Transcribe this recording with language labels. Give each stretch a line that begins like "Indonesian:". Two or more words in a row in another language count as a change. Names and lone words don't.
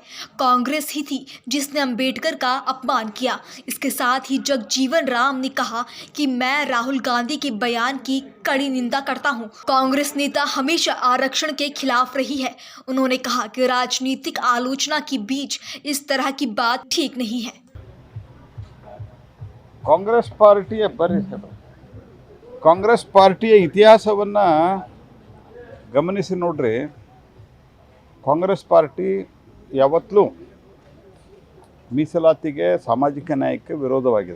Hindi: कांग्रेस ही थी जिसने अंबेडकर का अपमान किया। इसके साथ ही जगजीवन राम ने कहा कि मैं राहुल गांधी के बयान की कड़ी निंदा करता हूं। कांग्रेस नेता हमेशा आरक्षण के खिलाफ रही है। उन्होंने कहा कि राजनीतिक आलोचना के बीच इस तरह की बात ठीक नहीं है।
Kannada: ಕಾಂಗ್ರೆಸ್ ಪಾರ್ಟಿಯ ಇತಿಹಾಸವನ್ನು ಗಮನಿಸಿ ನೋಡ್ರಿ. ಕಾಂಗ್ರೆಸ್ ಪಾರ್ಟಿ ಯಾವತ್ತೂ ಮೀಸಲಾತಿಗೆ, ಸಾಮಾಜಿಕ ನ್ಯಾಯಕ್ಕೆ ವಿರೋಧವಾಗಿದೆ.